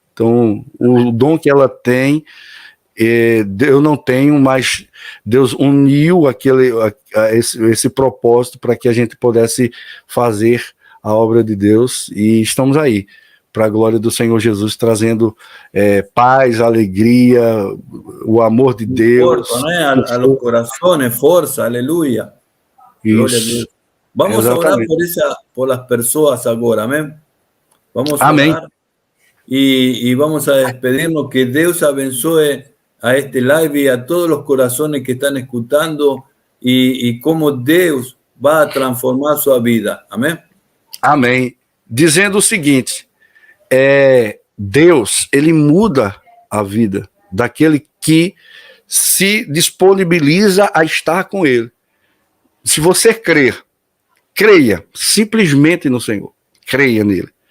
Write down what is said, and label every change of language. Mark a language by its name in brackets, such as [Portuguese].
[Portuguese] Então, o dom que ela tem, eu não tenho, mas Deus uniu esse propósito para que a gente pudesse fazer a obra de Deus, e estamos aí, para a glória do Senhor Jesus, trazendo paz, alegria, o amor de Deus. Força, né? [Spanish] A los corazones, [Portuguese] força, aleluia. Glória a Deus. Vamos orar por as pessoas agora, amém? [Spanish] Vamos orar y vamos a despedirnos. [Portuguese] Que Deus abençoe [Spanish] a este live y a todos los corazones que están escuchando, y cómo Deus va a transformar su vida, amém? [Portuguese] Amém. Dizendo o seguinte: Deus, ele muda a vida daquele que se disponibiliza a estar com ele. Se você creia simplesmente no Senhor, creia nele.